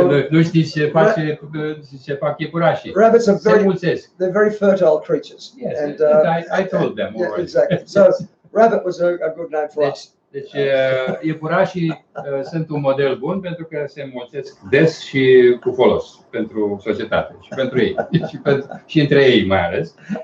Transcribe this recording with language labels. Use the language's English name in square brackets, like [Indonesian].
[Romanian] Nu știi ce fac iepurașii. [English] Rabbits are they're very fertile creatures. Yes, and I told them already. Exactly. So rabbit was a good name for us. [Romanian] Deci iepurașii sunt un model bun pentru că se înmulțesc des și cu folos pentru societate și pentru ei și între ei mai ales.